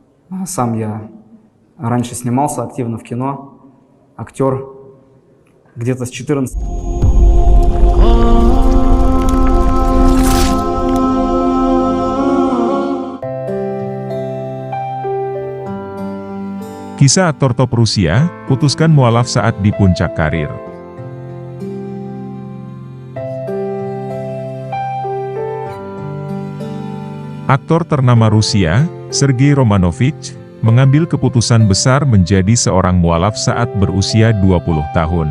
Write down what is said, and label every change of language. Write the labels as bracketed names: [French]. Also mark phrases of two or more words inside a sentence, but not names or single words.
[Russian] Сам я раньше снимался активно в кино, актер, где-то с 14. [Indonesian] Kisah aktor top Rusia, putuskan mualaf saat di puncak karir. Aktor ternama Rusia, Sergei Romanovich, mengambil keputusan besar menjadi seorang mualaf saat berusia 20 tahun.